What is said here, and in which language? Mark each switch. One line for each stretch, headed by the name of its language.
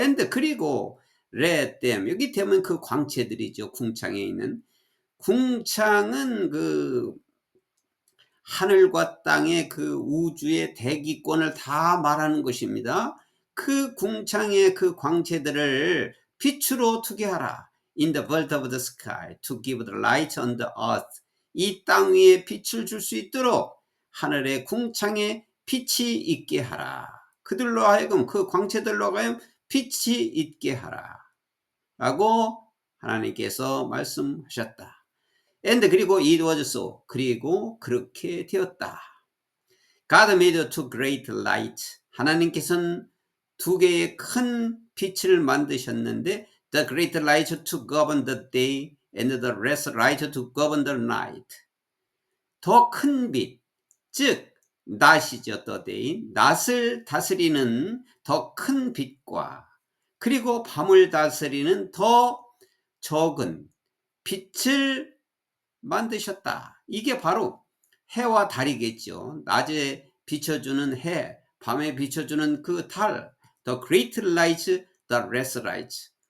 English: And
Korean: 그리고
English: let them,
Korean: 여기 되면 그 광채들이죠. 궁창에 있는. 궁창은 그 하늘과 땅의 그 우주의 대기권을 다 말하는 것입니다. 그 궁창의 그 광채들을 빛으로 투게 하라.
English: In the vault of the sky, to give the light on the earth.
Korean: 이 땅 위에 빛을 줄 수 있도록 하늘의 궁창에 빛이 있게 하라. 그들로 하여금, 그 광채들로 하여금 빛이 있게 하라. 라고 하나님께서 말씀하셨다.
English: And 그리고 it was so.
Korean: 그리고 그렇게 되었다.
English: God made two great light.
Korean: 하나님께서는 두 개의 큰 빛을 만드셨는데
English: the great light to govern the day and the less light to govern the night.
Korean: 더 큰 빛, 즉 낮이죠.
English: the day.
Korean: 낮을 다스리는 더 큰 빛과 그리고 밤을 다스리는 더 적은 빛을 만드셨다. 이게 바로 해와 달이겠죠. 낮에 비춰주는 해, 밤에 비춰주는 그 달,
English: the great light, the less light.